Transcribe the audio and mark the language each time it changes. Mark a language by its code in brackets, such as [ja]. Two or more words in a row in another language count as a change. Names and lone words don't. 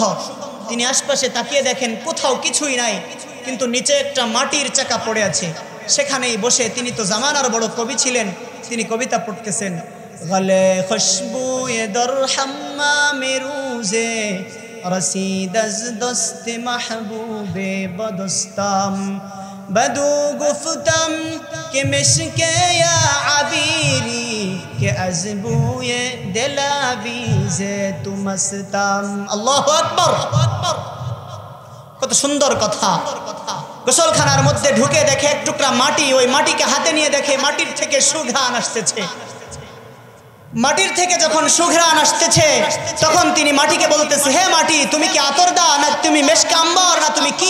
[bn] তিনি আশপাশে তাকিয়ে দেখেন কোথাও কিছুই নাই, কিন্তু নিচে একটা মাটির চাকা পড়ে আছে। সেখানেই বসে, তিনি তো জামানার বড় কবি ছিলেন, তিনি কবিতা পড়তেছেন। [fa] گلی خوشبوی در حمام روزی رسید از دست محبوبی به دستم بدو گفتم که مشکه یا عبیری که از بوی دلاویز تو مستم। [ar] الله أكبر. [bn] কত সুন্দর কথা। গোসলখানার মধ্যে ঢুকে দেখে এক টুকরা মাটি, ওই মাটিকে হাতে নিয়ে দেখে মাটির থেকে সুঘ্রাণ আসতেছে। মাটির থেকে যখন সুঘ্রাণ আসতেছে তখন তিনি মাটিকে বলতেছে, হে মাটি, তুমি কি আতর দা না তুমি [fa] مشک عنبر [bn] না তুমি কি?